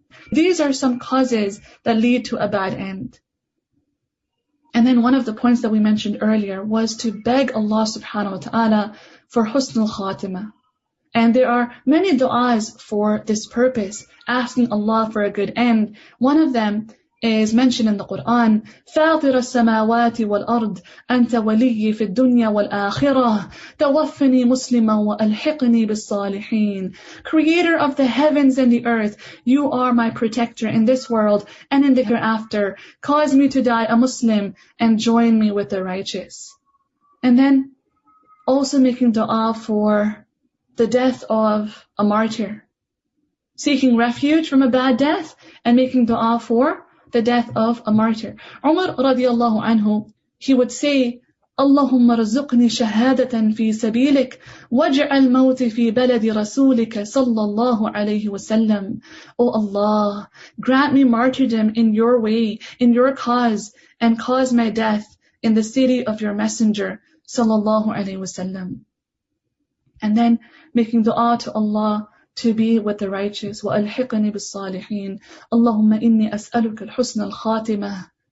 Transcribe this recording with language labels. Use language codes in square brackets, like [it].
[en] These are some causes that lead to a bad end. And then one of the points that we mentioned earlier was to beg Allah subhanahu wa ta'ala for husnul khatimah. And there are many du'as for this purpose, asking Allah for a good end. One of them is mentioned in the Quran, [ar] فاطر السماوات والأرض أنت ولي في الدنيا والآخرة توفني مسلما وألحقني بالصالحين. [en] Creator of the heavens and the earth, you are my protector in this world and in the hereafter. Cause me to die a Muslim and join me with the righteous. And then also making dua for the death of a martyr, seeking refuge from a bad death and making dua for the death of a martyr. [ar] Umar radiallahu anhu, [en] he would say, [ar] اللهم ارزقني شهادة في سبيلك واجعل موتي في بلد رسولك صلى الله عليه وسلم. [en] O Allah, grant me martyrdom in your way, in your cause, and cause my death in the city of your messenger sallallahu alayhi wasallam. And then making dua to Allah to be with the righteous. [ar] وَأَلْحِقْنِي بِالصَّالِحِينَ اللَّهُمَّ إِنِّي أَسْأَلُكَ الْحُسْنَ الْخَاتِمَةِ.